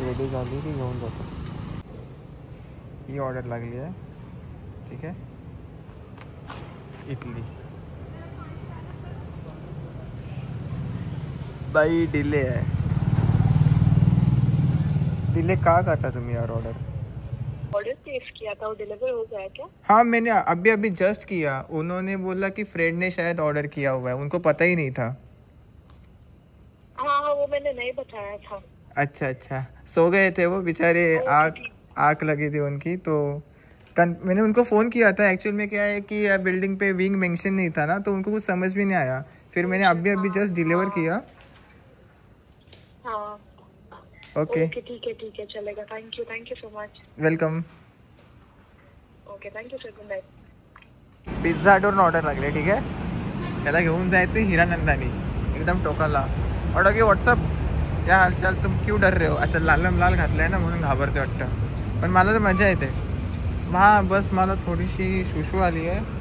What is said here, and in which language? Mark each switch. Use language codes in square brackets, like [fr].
[mr] Ready झाली की घेऊन जातो. ही ऑर्डर लागली आहे. ठीक आहे इथली. [hi] बाई डिले है. डिले कहाँ करता [mr] तुम्ही [hi] यार? [en] order [hi] प्लेस किया था, वो डिलीवर हो गया क्या? हाँ मैंने अभी जस्ट किया. उन्होंने बोला कि फ्रेंड ने शायद ऑर्डर किया हुआ है, उनको पता ही नहीं था. हाँ वो मैंने नहीं बताया था. अच्छा सो गए थे वो बेचारे. आग लगी थी उनकी. तो मैंने उनको फ़ोन किया था. एक्चुअल में क्या है कि बिल्डिंग पे विंग मेंशन नहीं था ना, तो उनको कुछ समझ भी नहीं आया. फिर मैंने अभी जस्ट डिलीवर किया. हाँ ओके ठीक है चलेगा. [en] Thank you so much. Welcome. Okay thank you sir. Good night. [mr] Pizza हटवरून order लागले. ठीक आहे त्याला घेऊन जायचं हिरानंदानी एकदम टोकाला. [hi] ऑर्डर की व्हॉट्सअप क्या हालचाल तुम क्यों डर रहे हो? [mr] अच्छा लाल घातलं आहे ना म्हणून घाबरते वाटतं. पण मला तर मजा येते. हां बस मला थोडीशी शुशू आली आहे.